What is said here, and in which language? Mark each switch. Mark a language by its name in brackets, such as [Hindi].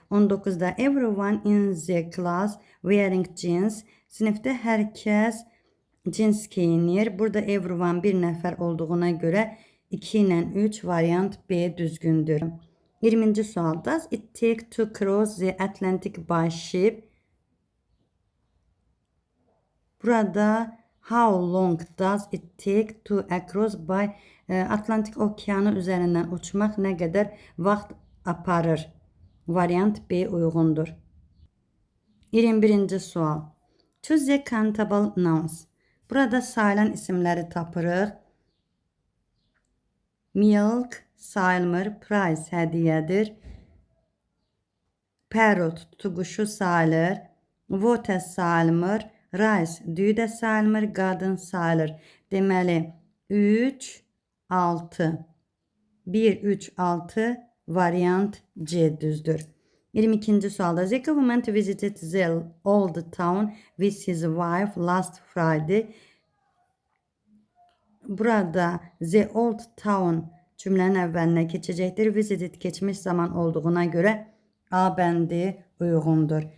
[English] 19-da everyone in the class wearing jeans. [Azerbaijani] Sinifdə hər kəs cins geyinir. Burada everyone bir nəfər olduğuna görə 2 ilə 3 variant B düzgündür. 20-ci sual. [English] Does it take to cross the Atlantic by ship? [Azerbaijani] Burada how long does it take to cross by Atlantik okeanı üzərindən uçmaq nə qədər vaxt aparır? Variant B uyğundur. 21-ci sual. Choose the countable nouns. Burada sayılan isimləri tapırıq. Milk sayılmır, prize hədiyyədir. Parrot tutuquşu sayılır. Water sayılmır. Rice düyü də sayılmır, qadın sayılır. Deməli 3, 6. 1, 3, 6 variant C düzdür. [English] 22-ci sualda the government visited the old town with his wife last Friday. [Azerbaijani] Burada the old town cümlənin əvvəlinə keçəcəkdir. Visited keçmiş zaman olduğuna görə A bəndi uyğundur.